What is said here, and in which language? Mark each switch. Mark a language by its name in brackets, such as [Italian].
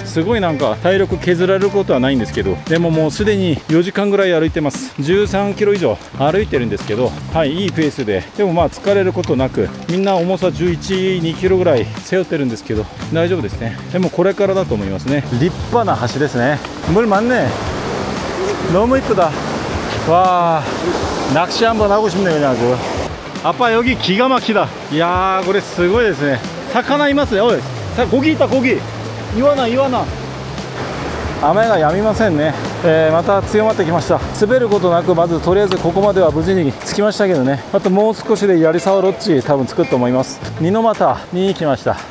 [Japanese] すごいなんか体力削られることはないんですけど、でももうすでに4時間ぐらい歩いてます。 13キロ以上歩いてるんですけど、はい、いいペースで、でもまあ疲れることなく、みんな重さ11、2キロぐらい背負ってるんですけど大丈夫ですね。でもこれからだと思いますね。立派な橋ですね。 [Korean] 물 많네. 너무 이쁘다. 와, 낚시 한번 하고 싶네 그냥 아주. 아빠 여기 기가 막히다. [Japanese] 이야,これすごいですね。魚いますね。おい、 [Korean] 고기 있다 고기. [Japanese] 이와나 이와나. 雨が止みませんね。また強まってきました。滑ることなく、まずとりあえずここまでは無事に着きましたけどね。あともう少しで槍沢ロッジ多分着くと思います。二の俣に来ました。